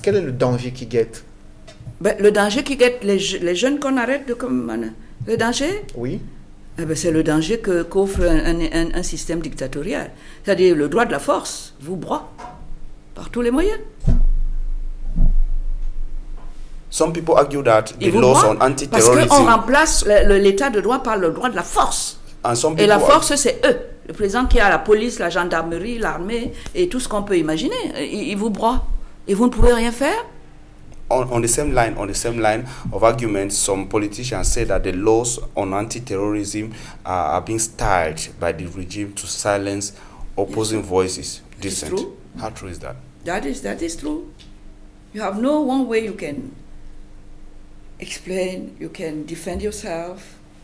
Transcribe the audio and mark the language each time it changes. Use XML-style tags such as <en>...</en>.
<fr>Quel est le danger qui guette? Le danger qui guette les jeunes qu'on arrête le danger? Oui. C'est le danger qu'offre un système dictatorial. C'est-à-dire le droit de la force vous broie par tous les moyens.</fr> <en>Some people argue that the laws on anti-terrorism...</en> <fr>Parce qu'on remplace l'état de droit par le droit de la force. Et la force, c'est eux. Le président qui a la police, la gendarmerie, l'armée et tout ce qu'on peut imaginer. Il vous broie. Et vous ne pouvez rien faire.</fr> <en>On the same line of argument, some politicians say that the laws on anti-terrorism are being styled by the regime to silence opposing voices. Dissent. True. How true is that? That is true. You have no one way you can explain, you can defend yourself.</en>